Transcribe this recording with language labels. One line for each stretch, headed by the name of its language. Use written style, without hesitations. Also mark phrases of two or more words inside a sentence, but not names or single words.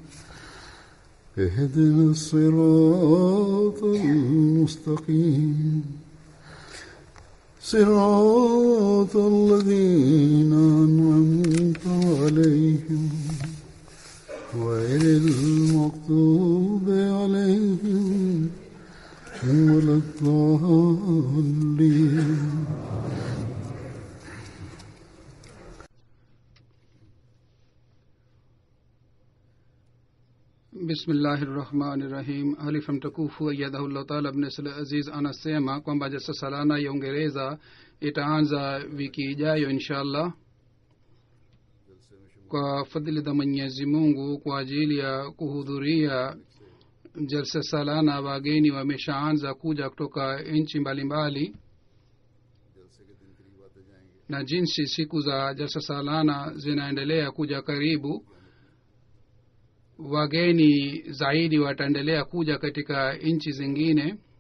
Arabic: اهدنا الصراط المستقيم صراط الذين أنعمت عليهم غير المغضوب عليهم ولا الضالين. بسم الله الرحمن الرحيم.
Swahili: Halifa mtukufu
Arabic: أيده الله تعالى
Swahili: ibn Salah Aziz anasema kwamba
Urdu: جلسہ سالانہ
Swahili: ya Uingereza itaanza wiki ijayo inshallah. Kwa fadhili za Mwenyezi Mungu, kwa ajili ya kuhudhuria
Urdu: جلسہ سالانہ
Swahili: wageni wameshaanza kuja kutoka nchi mbalimbali, na jinsi siku za
Urdu: جلسہ سالانہ
Swahili: zinaendelea kuja karibu, wageni zaidi wataendelea kuja katika nchi zingine.